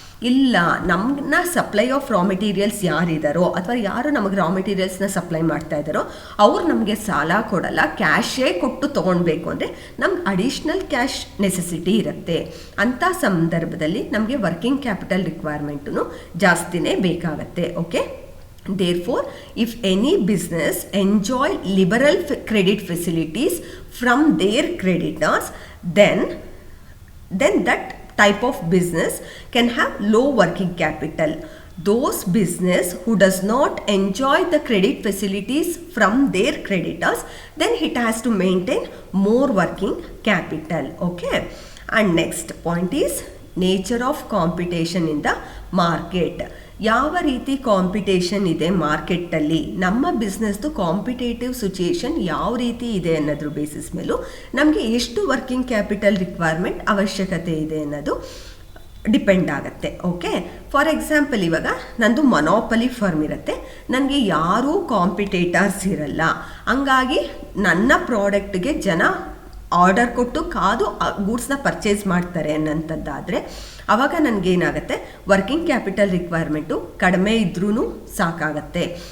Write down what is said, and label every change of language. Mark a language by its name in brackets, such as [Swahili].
[Kannada] ಇಲ್ಲ, ನಮ್ಮನ್ನ supply of raw materials ಯಾರಿದ್ದಾರೋ ಅಥವಾ ಯಾರು ನಮಗೆ ರಾ ಮೆಟೀರಿಯಲ್ಸ್ನ ಸಪ್ಲೈ ಮಾಡ್ತಾ ಇದ್ದಾರೋ ಅವ್ರು ನಮಗೆ ಸಾಲ ಕೊಡಲ್ಲ, ಕ್ಯಾಶೇ ಕೊಟ್ಟು ತೊಗೊಳ್ಬೇಕು ಅಂದರೆ ನಮ್ಗೆ ಅಡಿಷ್ನಲ್ ಕ್ಯಾಶ್ ನೆಸೆಸಿಟಿ ಇರುತ್ತೆ. ಅಂಥ ಸಂದರ್ಭದಲ್ಲಿ ನಮಗೆ ವರ್ಕಿಂಗ್ ಕ್ಯಾಪಿಟಲ್ ರಿಕ್ವೈರ್ಮೆಂಟು ಜಾಸ್ತಿನೇ ಬೇಕಾಗತ್ತೆ. [English] Okay, therefore if any business enjoy liberal credit facilities from their creditors, then that type of business can have low working capital. Those business who does not enjoy the credit facilities from their creditors, then it has to maintain more working capital. Okay, and next point is nature of competition in the market. [Kannada] ಯಾವ ರೀತಿ competition ಇದೆ ಮಾರ್ಕೆಟಲ್ಲಿ, ನಮ್ಮ ಬಿಸ್ನೆಸ್ದು competitive situation ಯಾವ ರೀತಿ ಇದೆ ಅನ್ನೋದ್ರ basis ಮೇಲೂ ನಮಗೆ ಎಷ್ಟು ವರ್ಕಿಂಗ್ ಕ್ಯಾಪಿಟಲ್ ರಿಕ್ವೈರ್ಮೆಂಟ್ ಅವಶ್ಯಕತೆ ಇದೆ ಅನ್ನೋದು ಡಿಪೆಂಡ್ ಆಗುತ್ತೆ. ಓಕೆ, [English] for example [Kannada] ಇವಾಗ ನಂದು ಮೊನೋಪಲಿ ಫರ್ಮ್ ಇರುತ್ತೆ, ನನಗೆ ಯಾರೂ ಕಾಂಪಿಟೇಟರ್ಸ್ ಇರಲ್ಲ, ಹಂಗಾಗಿ ನನ್ನ ಪ್ರಾಡಕ್ಟ್ಗೆ ಜನ ಆರ್ಡರ್ ಕೊಟ್ಟು ಕಾದು ಗೂಡ್ಸ್ನ ಪರ್ಚೇಸ್ ಮಾಡ್ತಾರೆ ಅನ್ನೋಂಥದ್ದಾದರೆ ಆವಾಗ ನನಗೇನಾಗುತ್ತೆ, ವರ್ಕಿಂಗ್ ಕ್ಯಾಪಿಟಲ್ ರಿಕ್ವೈರ್ಮೆಂಟು ಕಡಿಮೆ ಇದ್ರೂ ಸಾಕಾಗತ್ತೆ.